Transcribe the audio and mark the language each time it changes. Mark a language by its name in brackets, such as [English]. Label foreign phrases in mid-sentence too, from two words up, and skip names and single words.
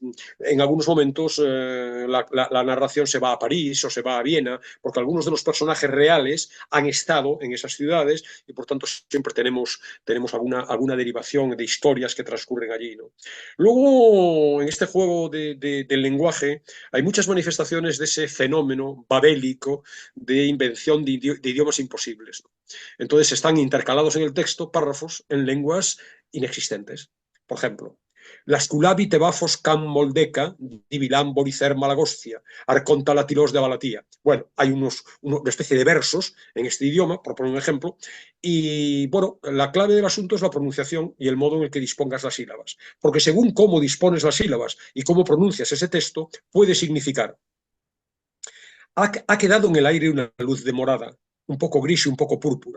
[Spanish] En algunos momentos la narración se va a París o se va a Viena, porque algunos de los personajes reales han estado en esas ciudades y por tanto siempre tenemos alguna derivación de historias que transcurren allí, ¿no? Luego, en este juego del lenguaje, hay muchas manifestaciones de ese fenómeno babélico de invención de idiomas imposibles, ¿no? Entonces están intercalados en el texto párrafos en lenguas inexistentes. Por ejemplo, Lasculavi tebafos cam moldeca, divilán boricer malagostia, arconta latilos de Balatía. Bueno, hay una especie de versos en este idioma, por poner un ejemplo, y bueno, la clave del asunto es la pronunciación y el modo en el que dispongas las sílabas, porque según cómo dispones las sílabas y cómo pronuncias ese texto, puede significar ha quedado en el aire una luz de morada, un poco gris y un poco púrpura.